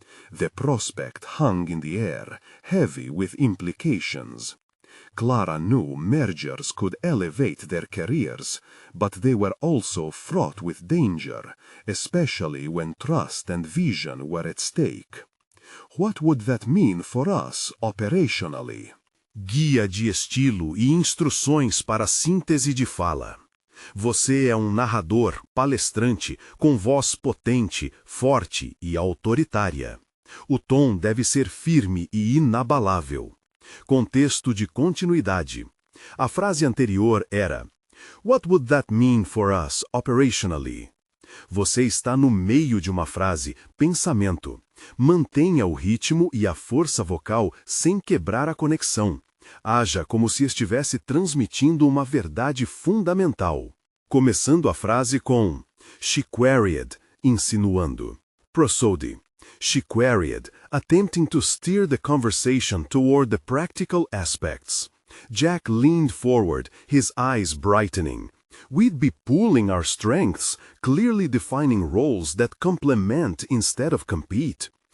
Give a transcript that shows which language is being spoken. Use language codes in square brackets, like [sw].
[en] The prospect hung in the air, heavy with implications. Clara knew mergers could elevate their careers, but they were also fraught with danger, especially when trust and vision were at stake. What would that mean for us operationally? [pt] Guia de estilo e instruções para síntese de fala. Você é um narrador, palestrante, com voz potente, forte e autoritária. O tom deve ser firme e inabalável. Contexto de continuidade. A frase anterior era: [en] "What would that mean for us operationally?" [pt] Você está no meio de uma frase, pensamento. Mantenha o ritmo e a força vocal sem quebrar a conexão. Haja como se estivesse transmitindo uma verdade fundamental. Começando a frase com [en] "She queried", [pt] insinuando. [en] Prosody. She queried, attempting to steer the conversation toward the practical aspects. Jack leaned forward, his eyes brightening. We'd be pooling our strengths, clearly defining roles that complement instead of compete.